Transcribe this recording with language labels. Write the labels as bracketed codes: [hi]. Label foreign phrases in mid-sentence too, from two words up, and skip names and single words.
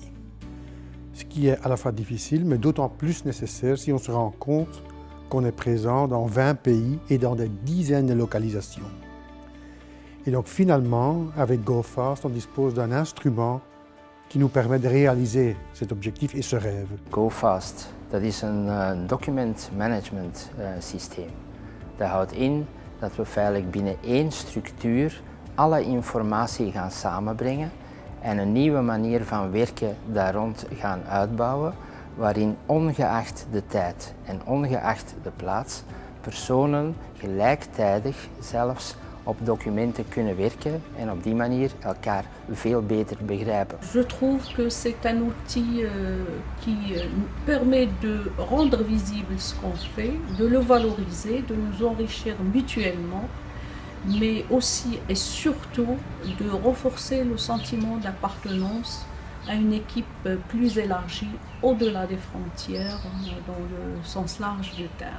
[fr] Ce qui est à la fois difficile, mais d'autant plus nécessaire si on se rend compte qu'on est présent dans 20 pays et dans des dizaines de localisations. Et donc finalement, avec GoFast, on dispose d'un instrument qui nous permet de réaliser cet objectif et ce rêve. [nl] GoFast, dat is een document management systeem. Dat houdt in dat we feitelijk binnen één structuur alle informatie gaan samenbrengen en een nieuwe manier van werken daar rond gaan uitbouwen, waarin ongeacht de tijd en ongeacht de plaats personen gelijktijdig zelfs op documenten kunnen werken en op die manier elkaar veel beter begrijpen. [fr] Je trouve que c'est un outil qui permet de rendre visible ce qu'on fait, de le valoriser, de nous enrichir mutuellement, mais aussi et surtout de renforcer le sentiment d'appartenance à une équipe plus élargie au-delà des frontières, dans le sens large du terme.